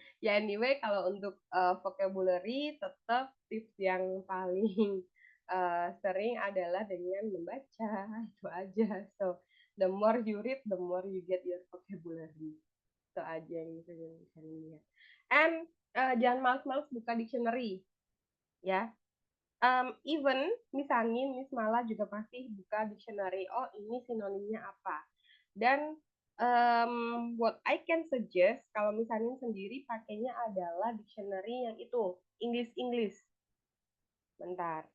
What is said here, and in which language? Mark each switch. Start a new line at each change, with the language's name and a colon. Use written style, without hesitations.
Indonesian: Ya, anyway, kalau untuk vocabulary, tetap tips yang paling sering adalah dengan membaca. Itu aja.
English: So, the more you read, the more you get your vocabulary.
Indonesian: Itu aja yang bisa dilihat. And jangan males-males buka dictionary. Ya. Even misalnya Miss Mala juga pasti buka dictionary. Oh, ini sinonimnya apa? Dan
English: what I can suggest
Indonesian: kalau misalnya sendiri pakainya adalah dictionary yang itu English. Bentar.